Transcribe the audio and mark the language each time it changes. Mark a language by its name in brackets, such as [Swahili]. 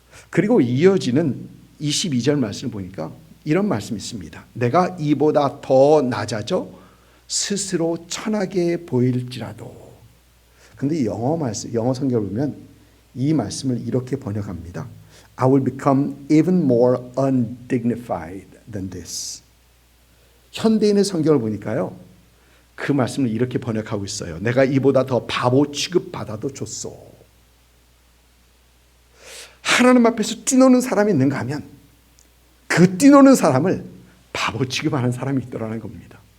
[Korean] 그리고 이어지는 22절 말씀을 보니까 이런 말씀이 있습니다. 내가 이보다 더 낮아져 스스로 천하게 보일지라도. 근데 영어 성경을 보면 이 말씀을 이렇게 번역합니다. [English] I will become even more undignified than this. [Korean] 현대인의 성경을 보니까요, 그 말씀을 이렇게 번역하고 있어요. 내가 이보다 더 바보 취급받아도 좋소. 하나님 앞에서 뛰노는 사람이 있는가 하면 그 뛰노는 사람을 바보 취급하는 사람이 있더라는 겁니다.